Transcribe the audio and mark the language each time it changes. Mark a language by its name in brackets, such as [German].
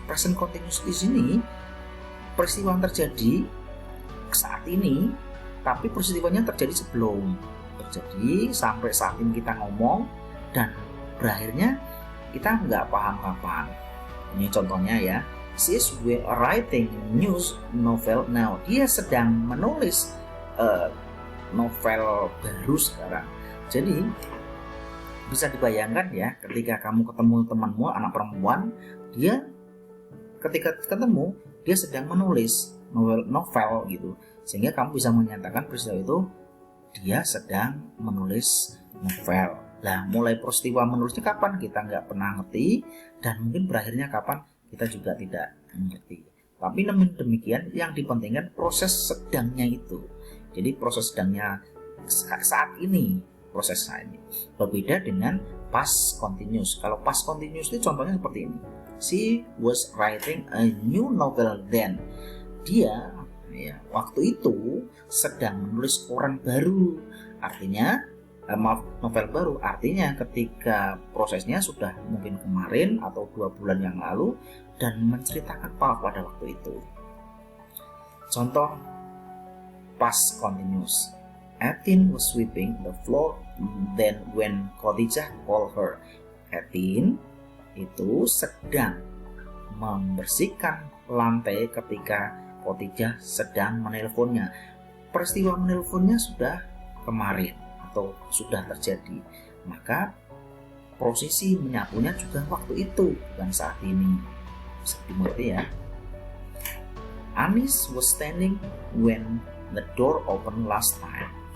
[Indonesian] Present continuous di sini peristiwa yang terjadi saat ini, tapi peristiwanya terjadi sebelum terjadi sampai saat ini kita ngomong, dan berakhirnya kita nggak paham kapan. Ini contohnya ya. [English] She is writing news novel now. [Indonesian] Dia sedang menulis novel baru sekarang. Jadi bisa dibayangkan ya, ketika kamu ketemu temanmu anak perempuan, dia ketika ketemu dia sedang menulis novel gitu, sehingga kamu bisa menyatakan peristiwa itu dia sedang menulis novel. Nah, mulai peristiwa menulisnya kapan kita nggak pernah ngerti, dan mungkin berakhirnya kapan kita juga tidak mengerti. Tapi namun demikian, yang dipentingkan proses sedangnya itu. Jadi proses sedangnya saat ini, proses saat ini berbeda dengan past continuous. Kalau past continuous itu contohnya seperti ini. [English] She was writing a new novel then. [Indonesian] Dia ya, waktu itu sedang menulis koran baru. Artinya novel baru. Artinya ketika prosesnya sudah mungkin kemarin atau 2 bulan yang lalu, dan menceritakan apa pada waktu itu. Contoh past continuous. [English] Atin was sweeping the floor then when Khadijah called her. [Indonesian] Atin itu sedang membersihkan lantai ketika Khadijah sedang menelponnya. Peristiwa menelponnya sudah kemarin atau sudah terjadi, maka prosesi menyapunya juga waktu itu, bukan saat ini. Bisa dimengerti ya. [English] Anis was standing when the door opened last time.